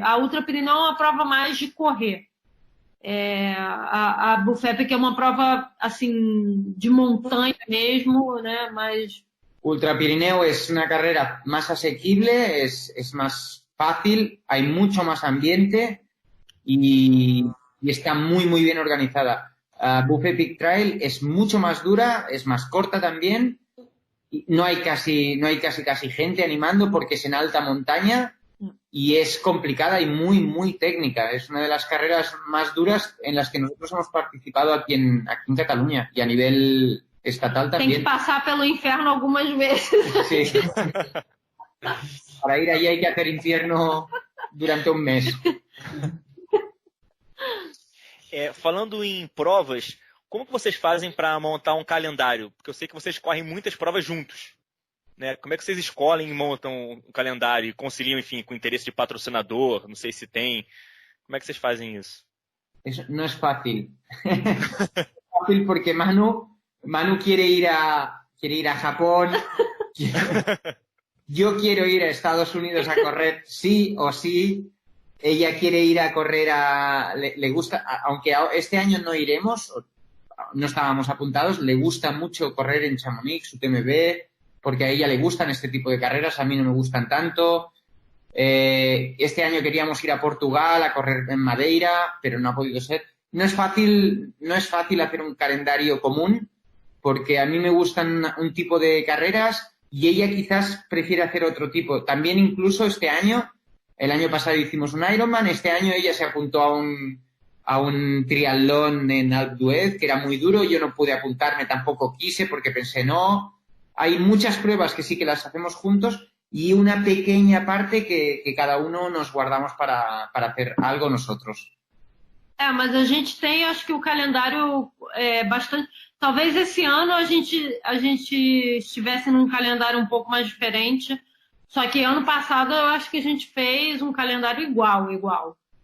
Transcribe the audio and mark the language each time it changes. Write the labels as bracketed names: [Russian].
[Portuguese] A Ultra Pirineu é uma prova mais de correr. A Buff Epic é uma prova, assim, de montanha mesmo, né, mas... [Spanish] Ultra Pirineu es una carrera más asequible, es más fácil, hay mucho más ambiente y está muy, muy bien organizada. Buff Epic Trail es mucho más dura, es más corta también. Y no hay casi gente animando porque es en alta montaña y es complicada y muy, muy técnica. Es una de las carreras más duras en las que nosotros hemos participado aquí en Cataluña y a nivel estatal también. [Portuguese] Tem que passar pelo inferno algumas vezes. [Spanish] Sí. Para ir allí hay que hacer infierno durante un mes. [Portuguese] Falando em provas, como que vocês fazem para montar um calendário? Porque eu sei que vocês correm muitas provas juntos, né? Como é que vocês escolhem e montam um calendário e conciliam, enfim, com o interesse de patrocinador? Não sei se tem Como é que vocês fazem isso? [Spanish] Eso no es fácil. Es fácil porque Manu quiere ir a Japón. Yo quiero ir a Estados Unidos a correr sí o sí. Ella quiere ir a correr le gusta, aunque este año no iremos, no estábamos apuntados, le gusta mucho correr en Chamonix, UTMB, porque a ella le gustan este tipo de carreras, a mí no me gustan tanto. Este año queríamos ir a Portugal a correr en Madeira, pero no ha podido ser. No es fácil hacer un calendario común, porque a mí me gustan un tipo de carreras y ella quizás prefiere hacer otro tipo. También incluso el año pasado hicimos un Ironman, este año ella se apuntó a un triatlón en Alpe d'Huez, que era muy duro, yo no pude apuntarme, tampoco quise porque pensé no. Hay muchas pruebas que sí que las hacemos juntos y una pequeña parte que cada uno nos guardamos para hacer algo nosotros. [Portuguese] Mas a gente tem, acho que o calendário é bastante... Talvez esse ano a gente estivesse num calendário um pouco mais diferente, só que ano passado eu acho que a gente fez um calendário igual.